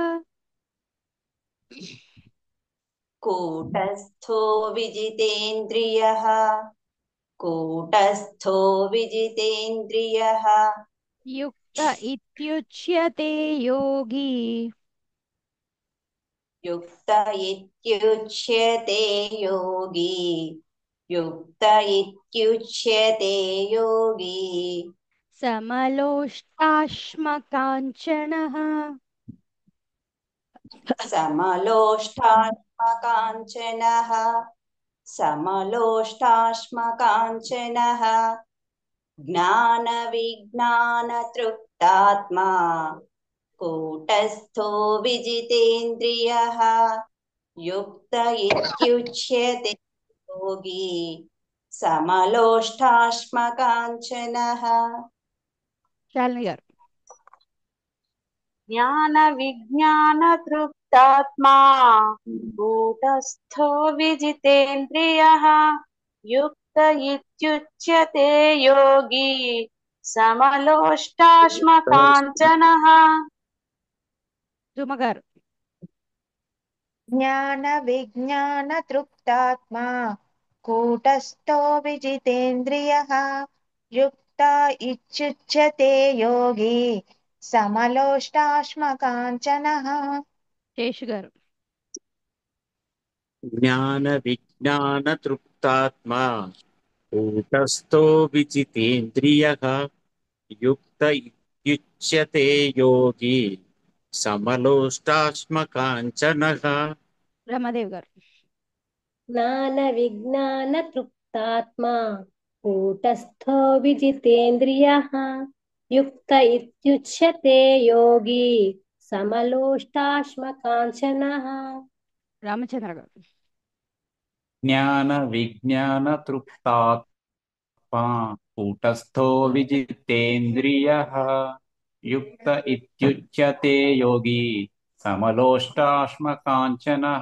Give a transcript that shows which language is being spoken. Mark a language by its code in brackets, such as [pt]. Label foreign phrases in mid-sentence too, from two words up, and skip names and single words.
[sa] కూటస్థో విజితేంద్రియః. కూటస్థో విజితేంద్రియః. యుక్త ఇత్యుచ్యతే యోగి. युक्त इत्युच्यते योगी युक्त इत्युच्यते योगी समलोष्टाश्मकाञ्चनः समलोष्टाश्मकाञ्चनः समलोष्टाश्मकाञ्चनः ज्ञानविज्ञानतृप्तात्मा कूटस्थो विजितेन्द्रियः युक्त इत्युच्यते योगी समलोष्टाश्मकाञ्चनः [te] శాలిని గారు. [sa] ज्ञानविज्ञानतृप्तात्मा कूटस्थो विजितेन्द्रियः युक्त इत्युच्यते योगी समलोष्टाश्मकाञ्चनः [te] సుమ గారు. [sa] ज्ञानविज्ञानतृप्तात्मा कूटस्थो विजितेन्द्रियः युक्त इत्युच्यते योगी समलोष्टाश्मकाञ्चनः [te] శేషు గారు. [sa] జ్ఞాన విజ్ఞాన తృప్తాత్మా కూటస్థో విజితేంద్రియః యుక్త ఇత్యుచ్యతే యోగి సమలోష్టాశ్మకాంచనః. [te] రమాదేవి గారు. [sa] ज्ञानविज्ञानतृप्तात्मा कूटस्थो विजितेन्द्रियः युक्त इत्युच्यते योगी समलोष्टाश्मकाञ्चनः [te] రామచంద్ర గారు. [sa] జ్ఞాన విజ్ఞాన తృప్తాత్మా కూటస్థో విజితేంద్రియః యుక్త ఇత్యుచ్యతే యోగి సమలోష్టాశ్మకాంచనః.